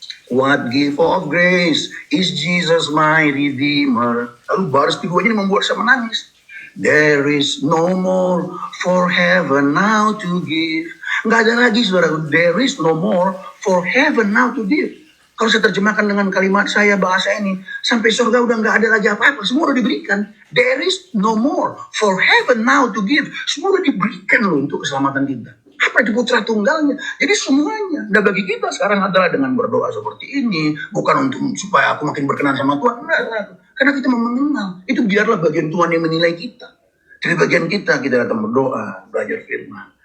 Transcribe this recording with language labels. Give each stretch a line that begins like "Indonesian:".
English: What gift of grace is Jesus my Redeemer.
Indonesian: Lalu baris keduanya ini membuat saya menangis.
English: There is no more for heaven now to give.
Indonesian: Nggak ada lagi, saudara.
English: There is no more for heaven now to give.
Indonesian: Kalau saya terjemahkan dengan kalimat saya, bahasa ini, sampai surga udah nggak ada lagi apa-apa. Semua udah diberikan.
English: There is no more for heaven now to give.
Indonesian: Semua udah diberikan loh untuk keselamatan kita. Apa itu putra tunggalnya? Jadi semuanya. Dan bagi kita sekarang adalah dengan berdoa seperti ini. Bukan untuk supaya aku makin berkenan sama Tuhan. Enggak. Karena kita mengenal. Itu biarlah bagian Tuhan yang menilai kita. Dari bagian kita datang berdoa, belajar firman.